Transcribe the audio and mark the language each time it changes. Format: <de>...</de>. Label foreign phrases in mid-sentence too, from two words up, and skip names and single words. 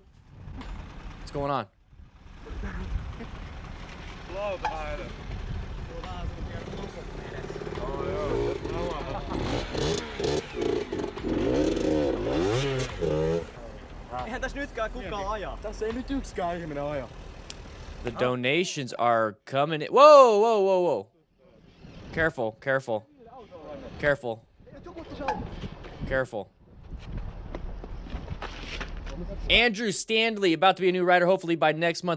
<en>What's going on?</en> <fi>Eihän tässä nytkään kukaan ajaa. Tässä ei nyt yksikään ihminen aja.</fi> <en>The donations are coming in. Whoa, whoa, whoa, whoa. Careful, careful. Careful. Careful. Andrew Stanley, about to be a new rider, hopefully by next month.</en>